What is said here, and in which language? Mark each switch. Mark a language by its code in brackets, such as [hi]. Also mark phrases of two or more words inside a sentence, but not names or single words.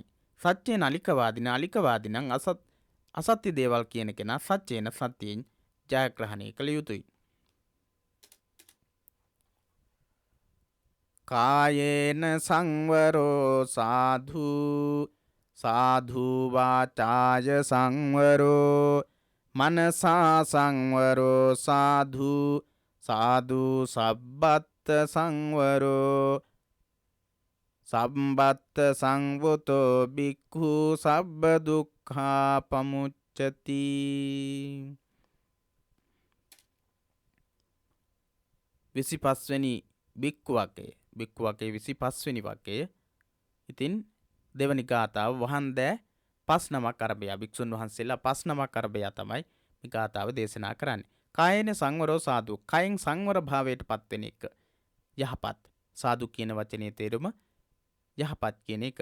[si] සත්‍යයෙන් අලිකවාදිනං අසත්‍ය දේවල් කියන කෙනා සත්‍යයෙන් සත්‍යයෙන් ජයග්‍රහණය කළ යුතුයි. [pi] කායේන සංවරෝ සාධු වාචාය සංවරෝ මනසා සංවරෝ සාධු සබ්බත් සංවරෝ සම්බත්ත සංවතෝ බික්ඛු සබ්බ දුක්ඛා පමුච්චති. [si] විසිපස්වෙනි බික්ඛු වකේ 25වෙනි වකේ. ඉතින් දෙවනි ගාථාව වහන්දෑ 5 නමක් අරබයා භික්ෂුන් වහන්සේලා 5 නමක් අරබයා තමයි මේ ගාථාව දේශනා කරන්නේ. [pi] කායේන සංවරෝ සාධු. [si] කයෙන් සංවර භාවයට පත්වෙන එක යහපත්. සාධු කියන වචනේ තේරුම යහපත් කියන එක.